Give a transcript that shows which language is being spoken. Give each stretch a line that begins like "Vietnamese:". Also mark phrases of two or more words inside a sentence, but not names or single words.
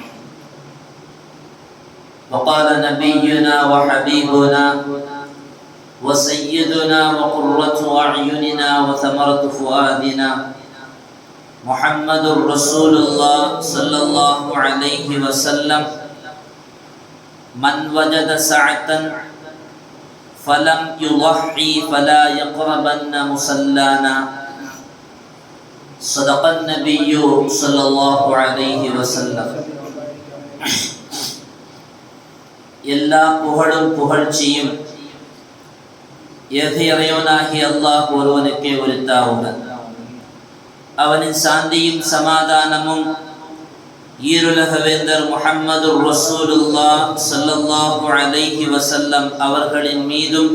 Arabic: وقال نبينا وحبيبنا وسيدنا وقرة أعيننا وثمرة فؤادنا محمد رسول الله صلى الله عليه وسلم: من وجد سعة فلم يضحي فلا يقربن مصلانا، صدق النبي صلى الله عليه وسلم.
Tamil: எல்லா புகழும் புகழ்ச்சியும் ஏக இறைவனாகிய அல்லாஹ் ஒருவனுக்கே உரித்தாவுக. அவனின் சாந்தியும் சமாதானமும் ஈருலக வேந்தர் முஹம்மது
Arabic: رسول الله صلى الله عليه وسلم
Tamil: அவர்களின் மீதும்,